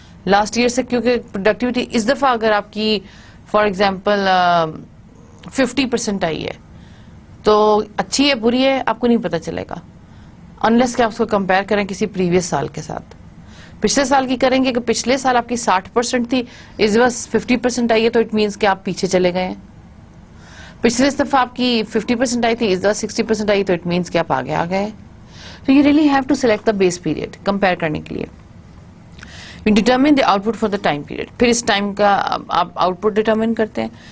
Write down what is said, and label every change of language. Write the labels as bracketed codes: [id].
[ur] Last year سے کیونکہ productivity اس دفعہ اگر آپ کی فار ایگزامپل 50% آئی ہے تو اچھی ہے بری ہے آپ کو نہیں پتا چلے گا, انلیس کہ آپ اس کو کمپیئر کریں کسی پریویس سال کے ساتھ. پچھلے سال کی کریں گے کہ پچھلے سال آپ کی 60% تھی, اس بس 50% آئی ہے تو اٹ مینس کہ آپ پیچھے چلے گئے ہیں. پچھلے دفعہ آپ کی 50% آئی تھی, اس دفعہ 60% آئی تو اٹ مینس کہ آپ آگے آ گئے. [en] So you really have to select the base period [ur] compare کرنے کے لیے. [en] You determine the output for the time period. [ur] پھر اس ٹائم کا آپ آؤٹ پٹ ڈیٹرمن کرتے ہیں.